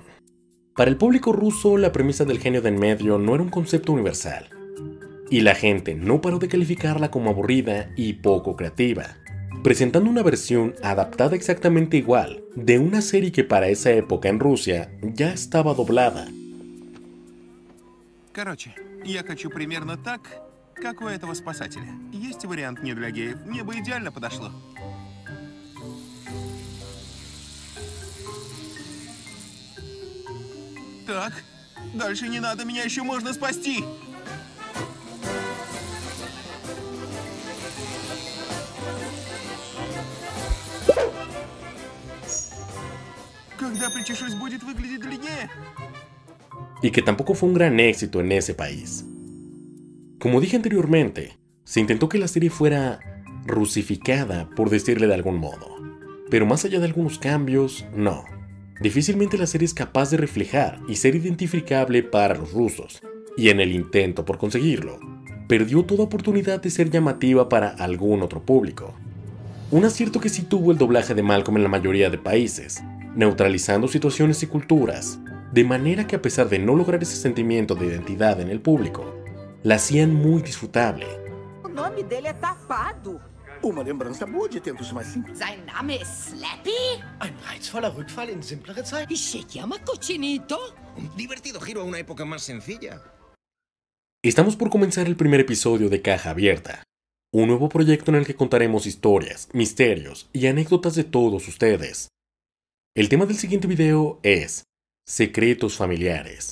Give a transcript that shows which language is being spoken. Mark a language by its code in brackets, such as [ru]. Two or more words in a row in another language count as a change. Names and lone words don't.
[es] Para el público ruso, la premisa del genio de en medio no era un concepto universal, y la gente no paró de calificarla como aburrida y poco creativa, presentando una versión adaptada exactamente igual de una serie que para esa época en Rusia ya estaba doblada. [ru] Короче, я хочу примерно так, как у этого спасателя. Есть вариант не для геев, мне бы идеально подошло. Так, дальше не надо, меня еще можно спасти. Когда причешусь, будет выглядеть длиннее. [es] Y que tampoco fue un gran éxito en ese país. Como dije anteriormente, se intentó que la serie fuera rusificada, por decirle de algún modo. pero más allá de algunos cambios, no. Difícilmente la serie es capaz de reflejar y ser identificable para los rusos, y en el intento por conseguirlo, perdió toda oportunidad de ser llamativa para algún otro público. Un acierto que sí tuvo el doblaje de Malcolm en la mayoría de países, neutralizando situaciones y culturas, de manera que a pesar de no lograr ese sentimiento de identidad en el público, la hacían muy disfrutable. [pt] O nome dele é Tapado. Uma lembrança boa de tempos mais simples. [de] Sein Name ist Slappy? Ein reizvoller Rückfall in simplere Zeiten. [es] E se llama Cochinito? Un divertido giro a una época más sencilla. Estamos por comenzar el primer episodio de Caja Abierta, un nuevo proyecto en el que contaremos historias, misterios y anécdotas de todos ustedes. El tema del siguiente video es secretos familiares.